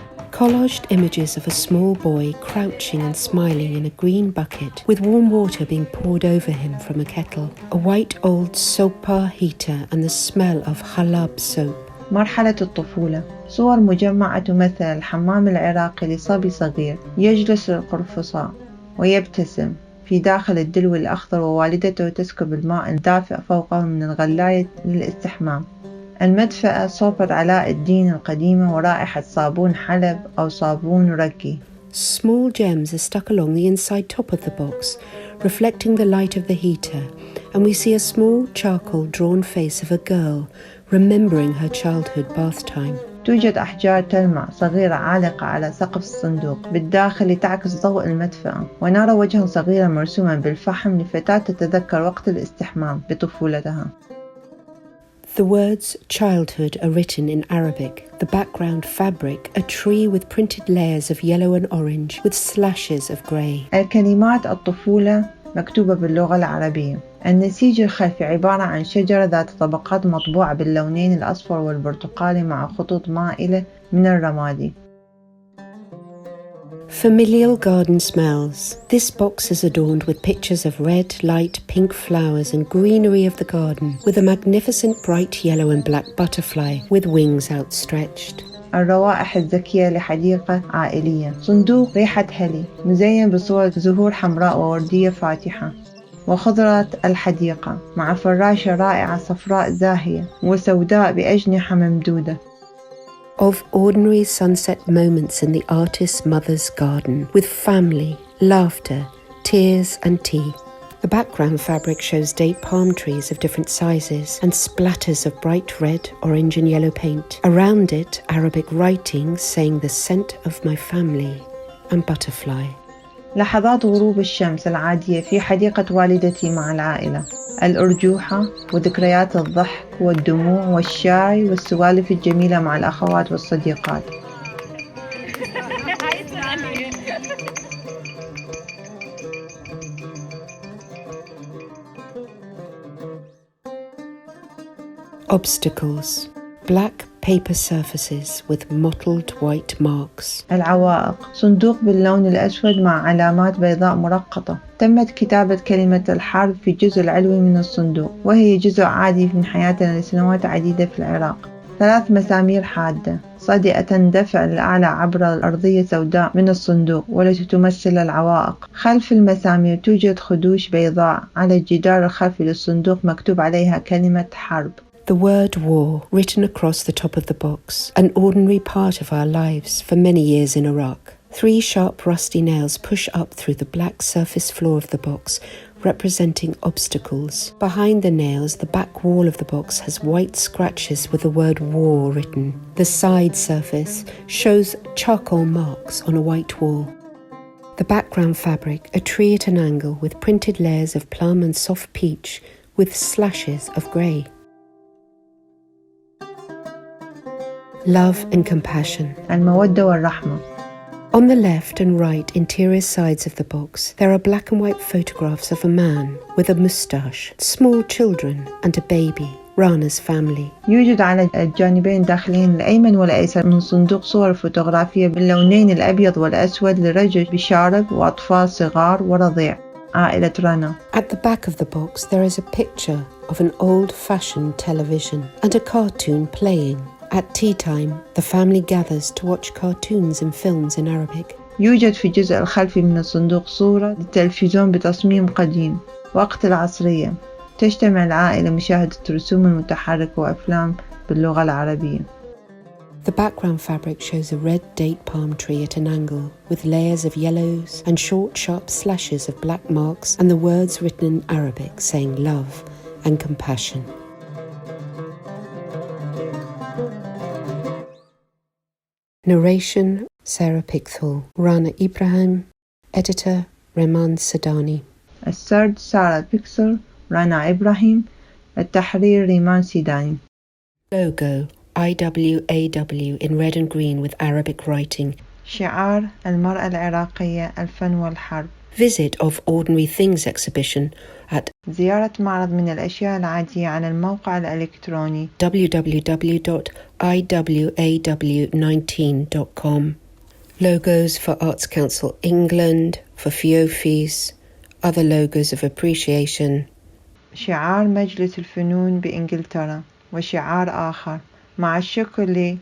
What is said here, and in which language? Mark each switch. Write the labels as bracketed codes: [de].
[en] Collaged images of a small boy crouching and smiling in a green bucket with warm water being poured over him from a kettle, a white old soap heater and the smell of halab soap. [ar] مرحلة الطفولة. صور مجمعة تمثل الحمام العراقي لصبي صغير يجلس للقرفصاء ويبتسم في داخل الدلو الأخضر، ووالدته تسكب الماء الدافئ فوقه من الغلاية للاستحمام. المدفأة صوب علاء الدين القديمة ورائحة صابون حلب أو صابون ركي. [en] Small gems are stuck along the inside top of the box, reflecting the light of the heater, and we see a small charcoal drawn face of a girl remembering her childhood bath time. [ar] توجد أحجار تلمع صغيرة عالقة على سقف الصندوق بالداخل لتعكس ضوء المدفأة، ونرى وجها صغيرا مرسوما بالفحم لفتاة تتذكر وقت الاستحمام بطفولتها. [en] The words childhood are written in Arabic. The background fabric, a tree with printed layers of yellow and orange with slashes of grey. [ar] الكلمات الطفولة مكتوبة باللغة العربية. النسيج الخلفي عبارة عن شجرة ذات طبقات مطبوعة باللونين الأصفر والبرتقالي مع خطوط مائلة من الرمادي. [en] Familial garden smells. This box is adorned with pictures of red, light, pink flowers and greenery of the garden, with a magnificent bright yellow and black butterfly with wings outstretched. [ar] الروائح الزكية لحديقة عائلية. صندوق ريحة هلي مزين بصور زهور حمراء ووردية فاتحة، وخضرة الحديقة مع فراشة رائعة صفراء زاهية وسوداء بأجنحة ممدودة. [en] Of ordinary sunset moments in the artist's mother's garden, with family, laughter, tears and tea. The background fabric shows date palm trees of different sizes and splatters of bright red, orange and yellow paint. Around it, Arabic writing saying the scent of my family and butterfly. [ar] لحظات غروب الشمس العادية في حديقة والدتي مع العائلة. الأرجوحة وذكريات الضحك والدموع والشاي والسوالف الجميلة مع الأخوات والصديقات. [en] Obstacles. Black paper surfaces with mottled white marks. [ar] العوائق. صندوق باللون الأسود مع علامات بيضاء مرقطة. تمت كتابة كلمة الحرب في الجزء العلوي من الصندوق، وهي جزء عادي من حياتنا لسنوات عديدة في العراق. 3 مسامير حادة صادئة تندفع للأعلى عبر الأرضية سوداء من الصندوق والتي تمثل العوائق. خلف المسامير توجد خدوش بيضاء على الجدار الخلفي للصندوق مكتوب عليها كلمة حرب. [en] The word war written across the top of the box, an ordinary part of our lives for many years in Iraq. 3 sharp rusty nails push up through the black surface floor of the box, representing obstacles. Behind the nails, the back wall of the box has white scratches with the word war written. The side surface shows charcoal marks on a white wall. The background fabric, a tree at an angle with printed layers of plum and soft peach with slashes of grey. Love and compassion. [ar] المودة والرحمة. [en] On the left and right interior sides of the box, there are black and white photographs of a man with a moustache, small children and a baby, Rana's family. [ar] يوجد على الجانبين الداخليين الأيمن والأيسر من صندوق صور فوتوغرافية باللونين الأبيض والأسود لرجل بشارب وأطفال صغار ورضيع. عائلة رانا. [en] At the back of the box there is a picture of an old-fashioned television and a cartoon playing. At tea time, the family gathers to watch cartoons and films in Arabic. [ar] يوجد في الجزء الخلفي من الصندوق صورة للتلفزيون بتصميم قديم. وقت العصرية تجتمع العائلة مشاهدة الرسوم المتحركة وأفلام باللغة العربية. [en] The background fabric shows a red date palm tree at an angle with layers of yellows and short sharp slashes of black marks and the words written in Arabic saying love and compassion. Narration Sarah Pickthall. Rana Ibrahim. Editor Rehman Sadani. [ar] السرد سارة بيكسل. رانا إبراهيم. التحرير ريمان سيداني. [en] Logo IWAW in red and green with Arabic writing. [ar] شعار المرأة العراقية الفن والحرب. [en] Visit of Ordinary Things exhibition at [ar] زيارة معرض من الأشياء العادية على الموقع الإلكتروني [en] www.iwaw19.com. Logos for Arts Council England, for FIOFIS, other logos of appreciation. [ar] شعار مجلس الفنون بإنجلترا وشعار آخر مع الشكر.